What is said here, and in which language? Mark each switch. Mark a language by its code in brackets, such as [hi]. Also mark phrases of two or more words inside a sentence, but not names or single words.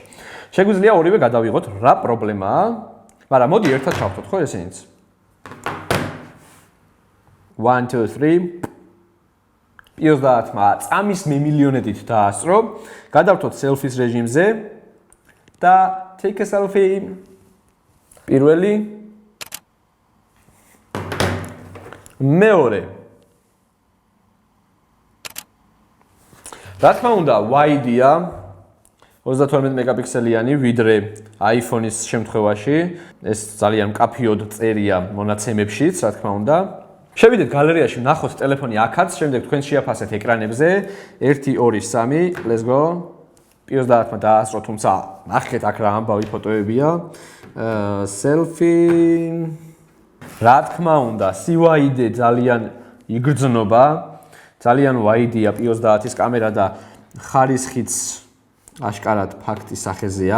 [ka] შეგვიძლია ორივე გადავიღოთ, რა პრობლემაა, მაგრამ მოდი ერთად ჩავხტოთ, ხო ესენიც. 1 2 3 P30-მა წამის მემილიონედით დაასწრო, გადავთოთ selfies რეჟიმზე და [en] take a selfie. [ka] პირველი მეორე. რა თქმა უნდა, wide-ია 32 მეგაპიქსელიანი ვიდრე iPhone-ის შემთხვევაში. ეს ძალიან მკაფიოდ წერია მონაცემებშიც, რა თქმა უნდა. შევიდეთ გალერეაში, ნახოთ ტელეფონი აქაც, შემდეგ თქვენ შეაფასეთ ეკრანებზე. 1 2 3, [en] let's go. [ka] P30-მა დაასწრო, თუმცა ნახეთ აქ რა ამბავი ფოტოებია. selfie. რა თქმა უნდა, wide ძალიან იგრძნობა. ძალიან wide-ია P30-ის კამერა და ხარისხიც აშკარად ფაქტის სახეზეა.